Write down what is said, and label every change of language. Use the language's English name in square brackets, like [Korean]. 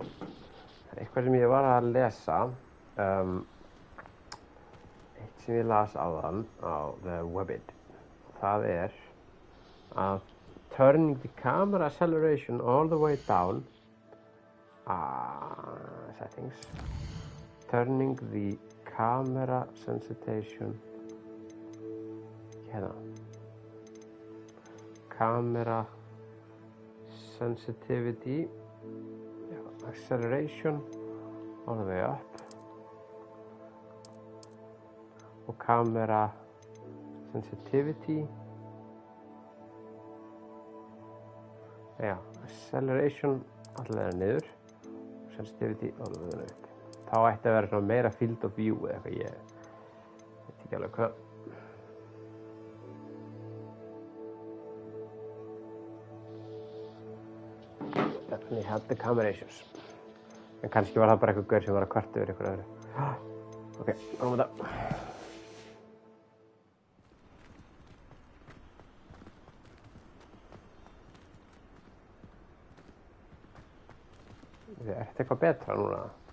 [Icelandic] Það er eitthvað sem ég var að lesa. Eitt sem ég las áðan á [English] the Webbit. [Icelandic] Það er að [English] turning the camera acceleration all the way down. Settings. Turning the camera sensitization. Hérna. Camera sensitivity. Acceleration all the way up. [Icelandic] Og [English] camera sensitivity. [Icelandic] Já, acceleration allavega niður. Sensitivity allavega upp. Þá ætti að vera svona meira field of view eða eitthvað, ég veit ekki alveg hvað. [English] Definitely had the camera issues. [Icelandic] En kannski var það bara eitthvað gaur sem var að kvarta yfir eitthvað öðru. Ok, náum við það. Er þetta eitthvað betra núna?